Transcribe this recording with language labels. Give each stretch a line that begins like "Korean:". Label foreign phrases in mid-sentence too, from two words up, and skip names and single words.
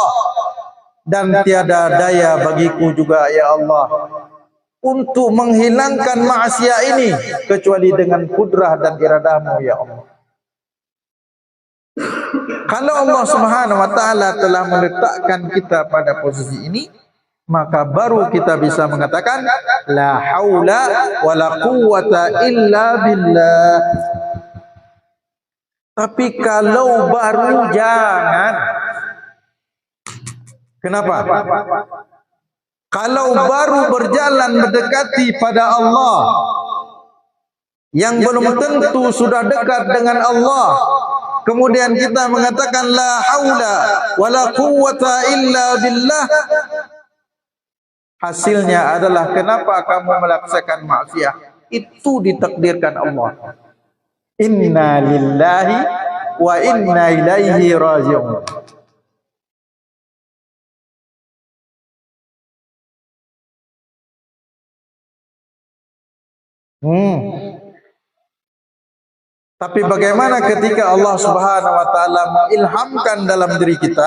Indonesian: Dan tiada daya bagiku juga
Arabic: يا الله
Indonesian: untuk menghilangkan maksiat ini kecuali dengan kudrah dan iradamu
Arabic: يا الله.
Indonesian: Kalau Allah
Arabic: سبحانه وتعالى
Indonesian: telah meletakkan kita pada posisi ini, maka baru kita bisa mengatakan
Arabic: لا حول ولا قوة إلا بالله.
Indonesian: Tapi kalau baru jangan. Kenapa? Kalau baru berjalan mendekati pada Allah, yang belum tentu sudah dekat dengan Allah, kemudian kita mengatakan
Arabic: لا حول ولا قوة إلا بالله,
Indonesian: hasilnya adalah kenapa kamu melaksanakan maksiat? Itu ditakdirkan Allah.
Arabic: إنا لله وإنا إليه راجعون.
Indonesian: Tapi bagaimana ketika Allah
Arabic: سبحانه وتعالى
Indonesian: mengilhamkan dalam diri kita,